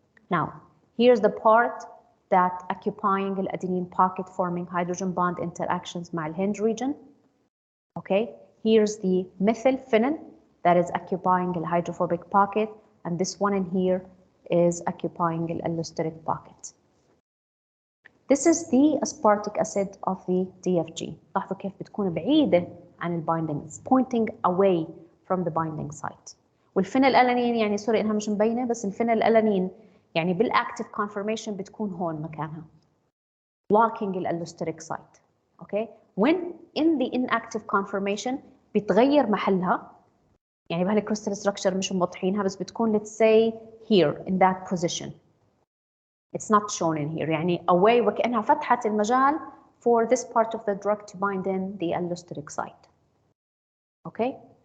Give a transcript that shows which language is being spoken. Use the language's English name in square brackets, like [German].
[English] Now, here's the part that occupying the adenine pocket forming hydrogen bond interactions مع الhinge region. Okay. Here's the methyl phenyl that is occupying the hydrophobic pocket, and this one in here is occupying the allosteric pocket. This is the aspartic acid of the DFG. [Arabic] لاحظوا كيف بتكون بعيدة عن البايندينج. [English] It's pointing away from the binding site. [Arabic] والفينيل ألانين يعني سوري إنها مش مبينة، بس الفينيل ألانين يعني بالactive conformation بتكون هون مكانها. [English] blocking the allosteric site. Okay. When in the inactive conformation [Arabic] بتغير محلها، يعني بهالكريستال ستراكشر مش موضحينها بس بتكون [English] let's say here in that position. It's not shown in here. يعني away [Arabic] وكأنها فتحت المجال [English] for this part of the drug to bind in the allosteric site. Okay.